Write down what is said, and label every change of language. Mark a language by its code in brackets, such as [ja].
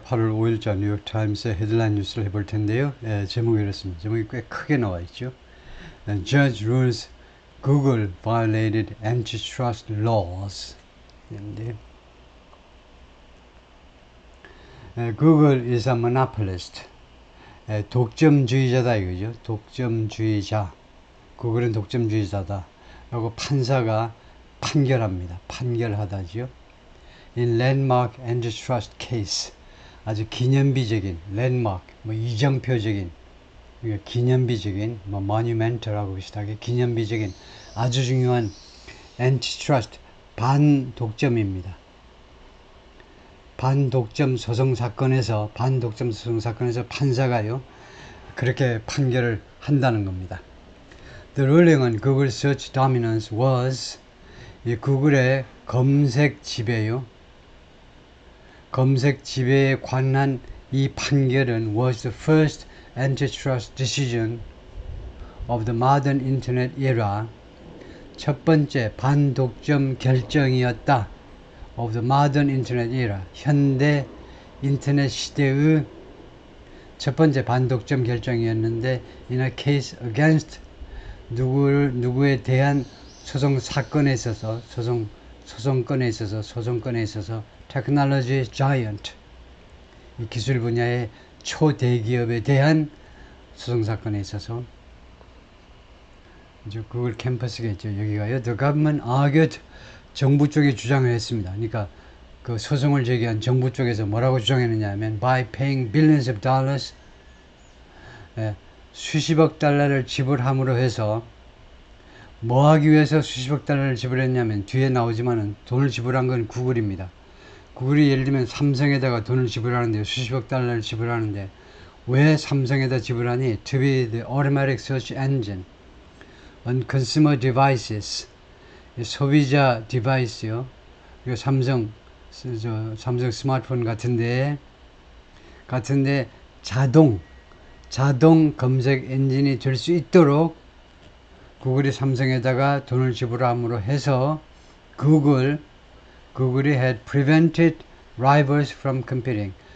[ko] 8월 5일자 뉴욕타임스의 헤드라인 뉴스를 해볼 텐데요. 예, 제목이 이렇습니다. 제목이 꽤 크게 나와 있죠. [en] Judge rules Google violated antitrust laws. [ko] 인데, [en] Google is a monopolist. [ko] 독점주의자다 이거죠. 독점주의자. 구글은 독점주의자다. 라고 판사가 판결합니다. 판결하다지요. [en] In landmark antitrust case. [ko] 아주 기념비적인 랜드마크, 이정표적인, 기념비적인, monumental하고 비슷하게 기념비적인 아주 중요한 antitrust 반독점입니다. 반독점 소송 사건에서 판사가요 그렇게 판결을 한다는 겁니다. [en] The ruling on Google search dominance was [ko] 이 구글의 검색 지배요. 검색 지배에 관한 이 판결은 [en] was the first antitrust decision of the modern internet era. [ko] 첫 번째 반독점 결정이었다. [en] of the modern internet era. [ko] 현대 인터넷 시대의 첫 번째 반독점 결정이었는데 [en] in a case against [ko] 누구에 대한 소송 사건에 있어서 소송건에 있어서 [en] technology giant [ko] 이 기술 분야의 초대기업에 대한 소송 사건에 있어서 이제 구글 캠퍼스겠죠. 여기가요. [en] The government argued [ko] 정부 쪽이 주장을 했습니다. 그러니까 그 소송을 제기한 정부 쪽에서 뭐라고 주장했느냐 하면 [en] by paying billions of dollars [ko] 수십억 달러를 지불함으로 해서 뭐 하기 위해서 수십억 달러를 지불했냐면 뒤에 나오지만은 돈을 지불한 건 구글입니다. 구글이 예를 들면 삼성에다가 돈을 지불하는데 수십억 달러를 지불하는데 왜 삼성에다 지불하니? [en] To be the automatic search engine on consumer devices [ko] 소비자 디바이스요. 삼성 스마트폰 같은데 자동 검색 엔진이 될 수 있도록 구글이 삼성에다가 돈을 지불함으로 해서 구글이 [en] had prevented rivals from competing.